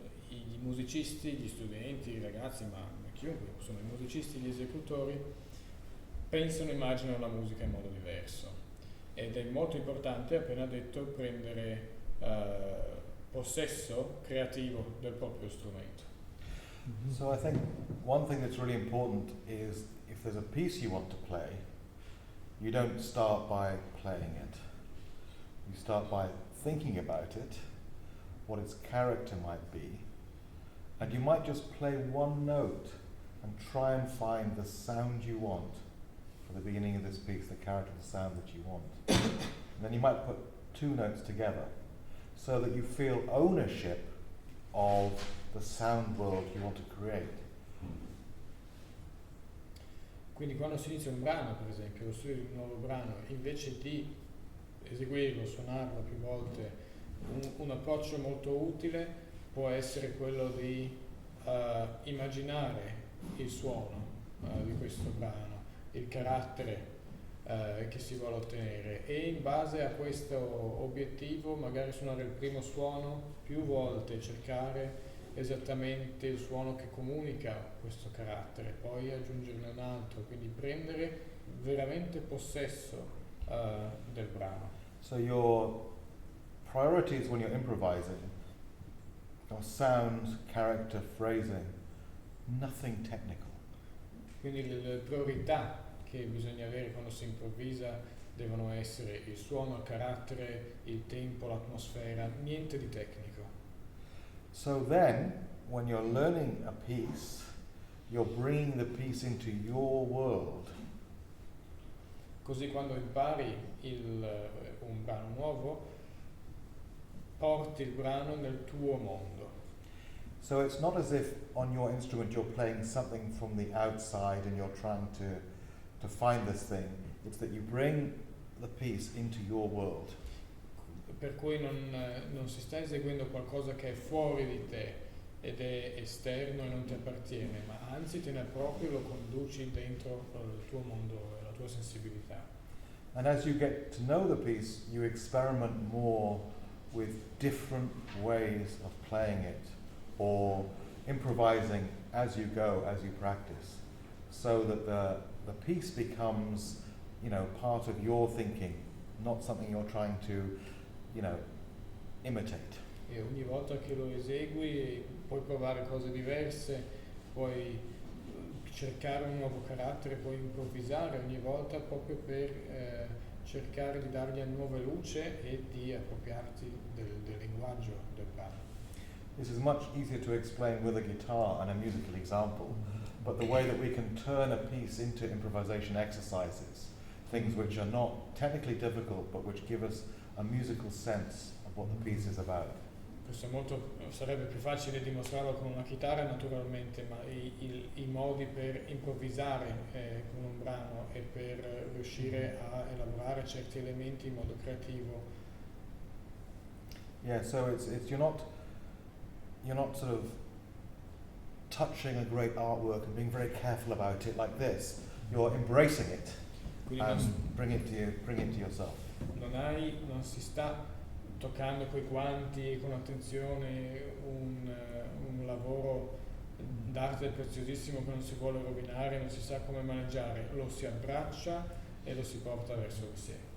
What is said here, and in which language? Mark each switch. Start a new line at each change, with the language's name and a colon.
Italian: i musicisti, gli studenti, i ragazzi, ma chiunque, insomma i musicisti, gli esecutori pensano e immaginano la musica in modo diverso ed è molto importante, appena detto, prendere possesso creativo del proprio strumento.
English: So I think one thing that's really important is if there's a piece you want to play, you don't start by playing it. You start by thinking about it, what its character might be, and you might just play one note and try and find the sound you want for the beginning of this piece, the character, the sound that you want. And then you might put two notes together so that you feel ownership of the sound world you want to create.
Italian: Quindi quando si inizia un brano, per esempio, lo studio di un nuovo brano, invece di eseguirlo, suonarlo più volte, un approccio molto utile può essere quello di immaginare il suono di questo brano, il carattere che si vuole ottenere e in base a questo obiettivo magari suonare il primo suono più volte, cercare esattamente il suono che comunica questo carattere, poi aggiungerne un altro, quindi prendere veramente possesso del brano.
English: So your priorities when you're improvising are sound, character, phrasing, nothing technical.
Italian: Quindi le priorità che bisogna avere quando si improvvisa devono essere il suono, il carattere, il tempo, l'atmosfera, niente di tecnico.
English: So then, when you're learning a piece, you're bringing the piece into your world.
Italian: Così quando impari un brano nuovo, porti il brano nel tuo mondo.
English: So it's not as if on your instrument you're playing something from the outside and you're trying to find this thing. It's that you bring the piece into your world.
Italian: Per cui non si sta eseguendo qualcosa che è fuori di te ed è esterno e non ti appartiene, ma anzi te ne appropri, lo conduci dentro il tuo mondo e la tua sensibilità.
English: And as you get to know the piece, you experiment more with different ways of playing it or improvising as you go, as you practice, so that the piece becomes, part of your thinking, not something you're trying to, imitate.
Italian: E ogni volta che lo esegui puoi provare cose diverse, puoi cercare un nuovo carattere, puoi improvvisare ogni volta proprio per cercare di dargli una nuova luce e di appropriarti del linguaggio del brano.
English: This is much easier to explain with a guitar and a musical example, but the way that we can turn a piece into improvisation exercises, things which are not technically difficult but which give us a musical sense of what the piece is about.
Italian: Sarebbe più facile dimostrarlo con una chitarra naturalmente, ma i modi per improvvisare con un brano e per riuscire a elaborare certi elementi in modo creativo.
English: Yeah, so it's you're not sort of touching a great artwork and being very careful about it like this. You're embracing it
Italian: Quindi
English: and bring it to yourself.
Italian: non si sta toccando coi guanti con attenzione un lavoro d'arte preziosissimo che non si vuole rovinare, non si sa come maneggiare, lo si abbraccia e lo si porta verso di sé.